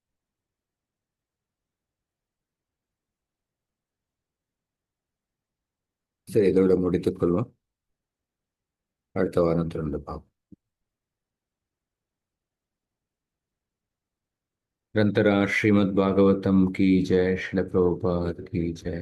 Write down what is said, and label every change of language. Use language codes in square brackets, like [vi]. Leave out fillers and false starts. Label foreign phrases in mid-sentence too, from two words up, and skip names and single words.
[ta] சரி, இதோட முடித்துக் கொள்வோம். அடுத்த வாரம் தொடர்ந்து பார்ப்போம். [hi] ग्रंथराज श्रीमद् भागवतम की जय, श्रील प्रभुपाद की जय।